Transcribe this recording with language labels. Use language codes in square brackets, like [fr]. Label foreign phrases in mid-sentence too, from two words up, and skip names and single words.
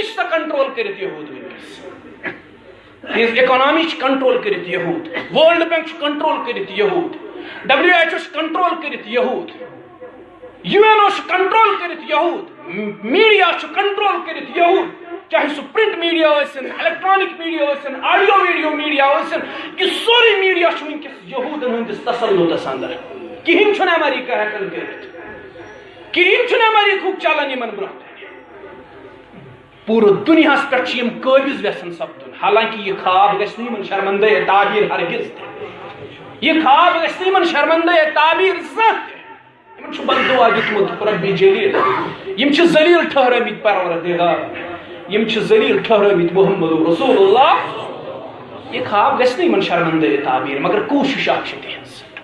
[ks] کنٹرول کرت یہود ونکس تہذ اکنامی کنٹرول کرت یہود ورلڈ بینک کنٹرول کرت یہود WHO کنٹرول کرت یہود UNO کنٹرول کرت یہود میڈیا کنٹرول کرت یہود چاہے سو [en] print media [ks] ٲسِن [en] electronic media [ks] ٲسِن [en] audio video media [ks] ٲسِن یہ سورُے میڈیا چھُ وٕنکیٚس یہوٗدن ہٕنٛدِس تسلطس اندر کِہیٖنۍ چھُنہٕ امریکہ ہٮ۪کان کٔرِتھ کِہیٖنۍ چھُنہٕ امریکہُک چلان یِمن برونٛہہ پوٗرٕ دُنیاہس پٮ۪ٹھ چھِ یِم قٲبض یژھان سپدُن حالانکہ یہ خواب گژھِ نہٕ یِمن شرمندے تعبیر ہرگز تہِ یہ خواب گژھِ نہٕ یِمن شرمندے تعبیر زانٛہہ تہِ یِمن چھُ بددعا دیُتمُت ربِ جلیل یِم چھِ ذلیل ٹھہرٲمٕتۍ پروردگار یم چھ ذلیل ٹھہرٲمٕتۍ محمد رسول اللہ یہ خواب گژھِ نہٕ یِمن شرمندے تعبیر مگر کوٗشش اکھ چھِ تِہنٛز